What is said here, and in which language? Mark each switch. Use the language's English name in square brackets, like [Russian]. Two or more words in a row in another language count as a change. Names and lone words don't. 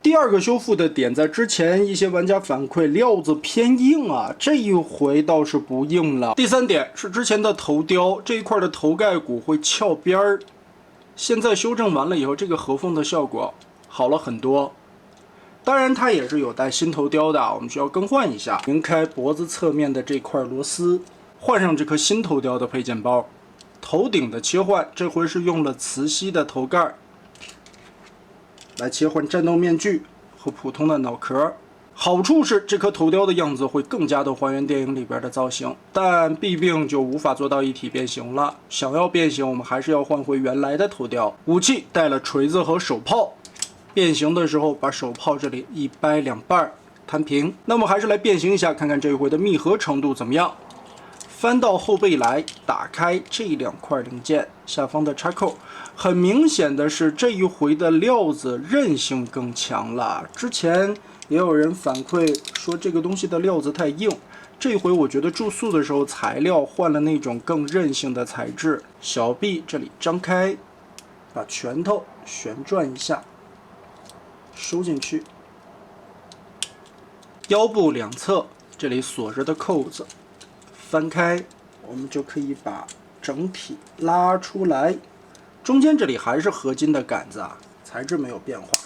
[Chinese] 第二個修復的點，在之前一些玩家反饋料子偏硬啊，這一回倒是不硬了。第三點是之前的頭雕這一塊的头蓋骨會翹邊兒。現在修正完了以後，這個合縫的效果好了很多。當然，它也是有帶新头雕的，我們需要更換一下。拧開脖子側面的這塊螺絲，換上這顆新頭雕的配件包。頭頂的切換，這回是用了磁吸的頭蓋來切換戰鬥面具和普通的腦殼。好處是這顆頭雕的樣子會更加的還原電影裡邊的造型，但弊病就無法做到一體变形了。想要变形，我們還是要換回原来的头雕。武器带了锤子和手炮，变形的时候把手炮这里一掰两半，摊平。那么还是来变形一下，看看这一回的密合程度怎么样。翻到后背来，打开这两块零件，下方的插扣。很明显的是，这一回的料子韧性更强了。之前也有人反馈说这个东西的料子太硬，这回我觉得注塑的时候材料换了那种更韧性的材质。小臂这里张開，把拳頭旋轉一下，收進去。腰部兩側這裡鎖着的扣子翻開，我們就可以把整體拉出來。中間這裡還是合金的桿子啊，材質沒有變化。